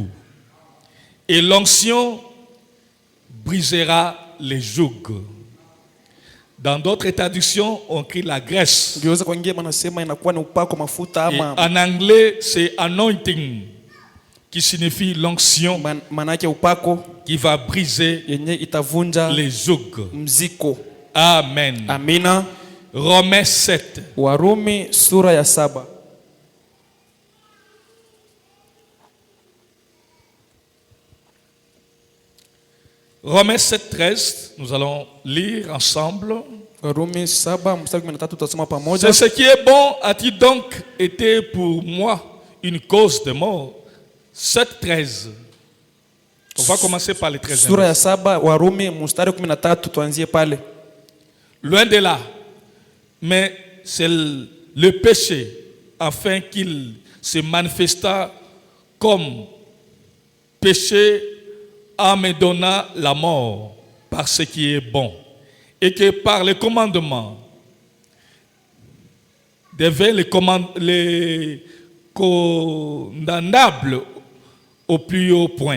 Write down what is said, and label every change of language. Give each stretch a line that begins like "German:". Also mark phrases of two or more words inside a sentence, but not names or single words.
French: Et l'onction brisera les jougs. Dans d'autres traductions, on crie la graisse. Et en anglais, c'est anointing. qui signifie l'onction
Swahili: manake upako
French: qui va briser
Swahili: yenye itavunja
French: les jougs.
Swahili: mziko.
French: Amen.
Swahili: Amina.
French: Romains 7.
Swahili: Warumi sura ya 7.
French: Romains 7, 13, nous allons lire ensemble.
Swahili: Warumi 7 mstari 13 tutasoma
French: C'est
Swahili: pamoja.
French: ce qui est bon a-t-il donc été pour moi une cause de mort? 7, 13. On va commencer par les 13.
Swahili: Sura ya 7 Warumi mstari 13 tuanzie pale.
French: Loin de là. Mais c'est le péché afin qu'il se manifesta comme péché en me donnant la mort par ce qui est bon. Et que par le commandement devait les condamnables au plus haut point.